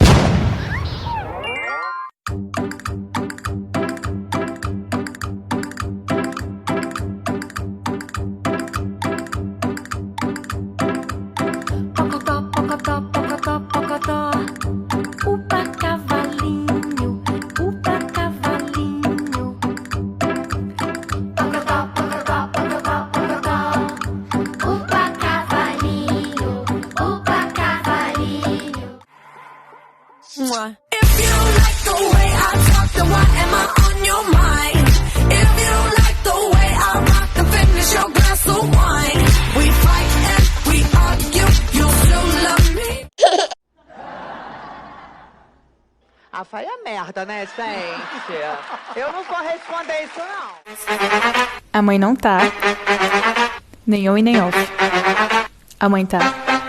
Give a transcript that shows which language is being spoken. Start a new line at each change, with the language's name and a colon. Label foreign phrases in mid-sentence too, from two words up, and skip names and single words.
Portuguese: Pocotó, pocotó, pocotó, pocotó. Upa cavalinho, upa cavalinho. Pocotó, pocotó, pocotó, pocotó. Upa cavalinho, upa cavalinho.
English: If you don't like the way I talk, then why am I on your mind? If you don't like the way I rock, then finish your glass of wine. We fight and we argue, you still love me.
Portuguese: Ah, foi a merda, né, gente? Eu não vou responder isso, não. A mãe não tá. Nem on e nem off. A mãe tá.